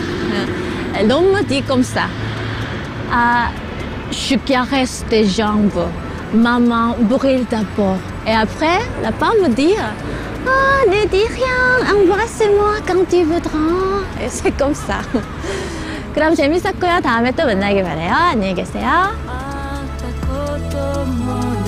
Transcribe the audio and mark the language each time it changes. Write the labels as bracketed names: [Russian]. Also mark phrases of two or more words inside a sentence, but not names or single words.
[French] L'homme dit comme ça. Je caresse tes jambes, maman brille d'abord. Et après, la femme dit ne dis rien, embrasse-moi quand tu voudras. Et c'est comme ça. [Korean] 그럼 재밌었고요. 다음에 또 만나길 바래요. 안녕히 계세요.